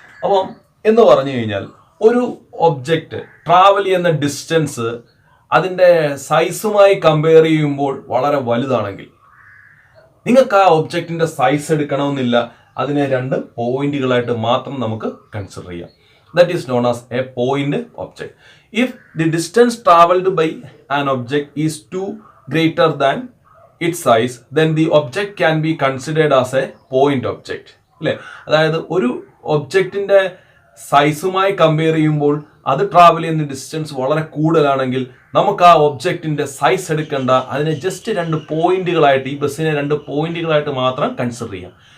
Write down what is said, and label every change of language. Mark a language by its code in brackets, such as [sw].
[ml] അപ്പം എന്ന് പറഞ്ഞു കഴിഞ്ഞാൽ ഒരു ഒബ്ജക്റ്റ് ട്രാവൽ ചെയ്യുന്ന ഡിസ്റ്റൻസ് അതിൻ്റെ സൈസുമായി കമ്പയർ ചെയ്യുമ്പോൾ വളരെ വലുതാണെങ്കിൽ നിങ്ങൾക്ക് ആ ഒബ്ജക്റ്റിന്റെ സൈസ് എടുക്കണമെന്നില്ല. അതിനെ 2 പോയിന്റുകളായിട്ട് മാത്രം നമുക്ക് കൺസിഡർ ചെയ്യാം. [en] That is known as a point object. If the distance traveled by an object is too greater than its size, then the object can be considered as a point object. [ml] അല്ലേ? അതായത് ഒരു ഒബ്ജക്റ്റിന്റെ സൈസുമായി compare ചെയ്യുമ്പോൾ അത് travel ചെയ്യുന്ന distance വളരെ കൂടുതലാണെങ്കിൽ നമുക്ക് ആ ഒബ്ജക്റ്റിന്റെ സൈസ് എടുക്കേണ്ട. അതിനെ ജസ്റ്റ് 2 പോയിന്റുകളായിട്ട്, ഈ ബസ്സിനെ 2 പോയിന്റുകളായിട്ട് മാത്രം കൺസിഡർ ചെയ്യാം.